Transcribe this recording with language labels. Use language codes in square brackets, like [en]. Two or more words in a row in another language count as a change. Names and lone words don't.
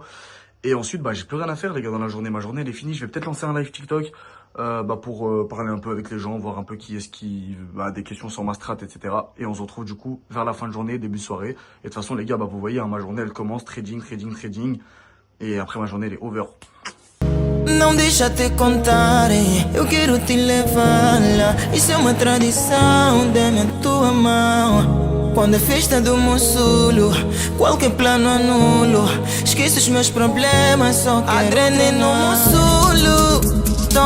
[fr] Et ensuite, j'ai plus rien à faire, les gars, dans la journée. Ma journée, elle est finie. Je vais peut-être lancer un live TikTok, pour parler un peu avec les gens, voir un peu qui est-ce qui, des questions sur ma strat, etc. Et on se retrouve, du coup, vers la fin de journée, début de soirée. Et de toute façon, les gars, vous voyez, hein, ma journée, elle commence trading. Et après, ma journée, elle est over. [pt] Não deixa te contar, eu quero te levar lá. Isso é uma tradição, dê-me a tua mão. Quando é festa do Mossulo, qualquer plano anulo. Esqueço os meus problemas, só quero adrenalina no Mossulo.